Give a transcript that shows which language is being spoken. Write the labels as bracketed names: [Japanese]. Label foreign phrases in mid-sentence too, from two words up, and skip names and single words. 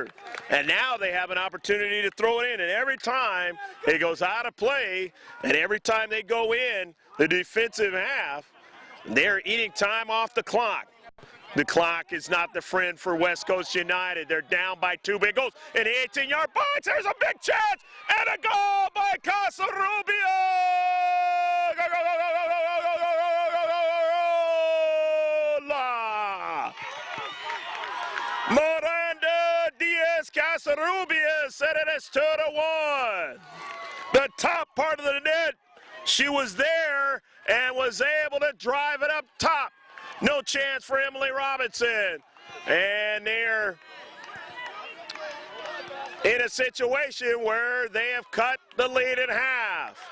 [English] And now they have an opportunity to throw it in, and every time it goes out of play, and every time they go in the defensive half, they're eating time off the clock. The clock is not the friend for West Coast United. They're down by 2 big goals in the 18-yard box. There's a big chance, and a goal by Casarubio! Go, go, go, go, go, go, go, go, go, go, go, go, Miranda Diaz Casarubio set it as 2-1. The top part of the net, she was there and was able to drive it up top. No chance for Emily Robinson. And they're in a situation where they have cut the lead in half.